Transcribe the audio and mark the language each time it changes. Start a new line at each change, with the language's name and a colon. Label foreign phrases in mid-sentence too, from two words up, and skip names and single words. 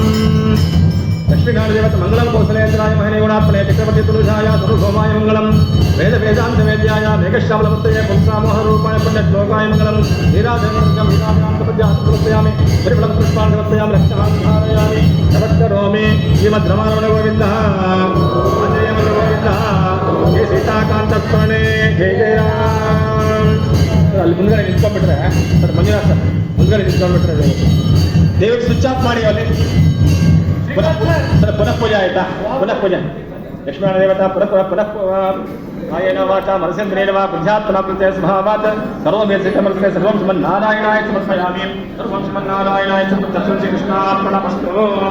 Sanskrit: लक्ष्मीनारायण मंगलम कौशलेन्द्राय महनीगुणात्मने चक्रवर्ती तुलसाय सर्वभौमाय मंगलम वेद वेदांत वेद्याय मेघश्यामलमूर्तये पुंसामोहरूपाय पुण्यश्लोकाय मंगलम नीराजनवर्गं नीराजनान्तपद्यामि परिमलं पुष्पान् समर्पयामि रक्षां धारयामि नमस्करोमि श्रीमद्रमारमण गोविन्दः आञ्जनेय गोविन्दः श्री सीताकान्तस्मरणे जय जय राम.
Kannada: ಅಲ್ಲಿ ಮುಂದ್ಗಡೆ ನಿಂತ್ಕೊಂಡ್ಬಿಟ್ರೆ ಸರ್ ಮಂಜುನಾಥ್ ಸರ್ ಮುಂದ್ಗಡೆ ನಿಂತ್ಕೊಂಡ್ಬಿಟ್ರೆ ದಯವಿಟ್ಟು
English: switch off
Kannada: ಮಾಡಿ.
Sanskrit: ಅಲ್ಲಿ पुनः पूजा आयता पुनः पूजा लक्ष्मण देवता पुनः आयेन वाचा मनसेन्द्रेण वा बुद्ध्यात्मना कृते स्वभावात् सर्वमेव सिद्धमस्ते सर्वं श्रीमन्नारायणाय समर्पयामि सर्वं श्रीमन्नारायणाय समर्पयामि. कृष्णार्पणमस्तु.